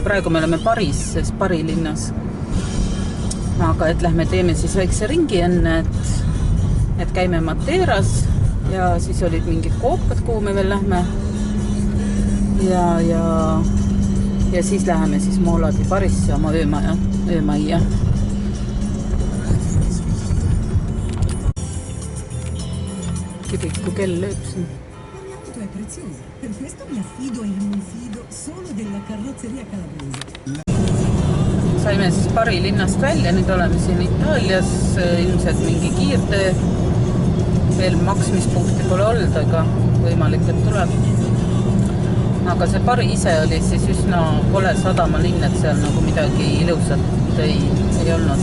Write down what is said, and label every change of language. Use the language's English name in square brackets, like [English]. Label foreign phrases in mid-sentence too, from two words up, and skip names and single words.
[Estonian] Praegu me oleme Paris, Pari linnas. Aga et lähme teeme siis väikse ringi enne, et käime Materas ja siis olid mingid koopad, kuhu me veel lähme ja siis läheme siis Mooladi Parisse oma öömajja. Kiriku kell lööb siin. [Italian] È prezioso, per questo mi affido e non fido solo della carrozzeria calabrese. [Estonian] Saime siis Pari linnast välja, nüüd oleme siin Itaalias, ilmselt mingi kiirtee, veel maksmispunkti pole olnud, aga võimalik, et tuleb. Aga see Pari ise oli siis üsna pole sadamalinn, et seal nagu midagi ilusat ei olnud.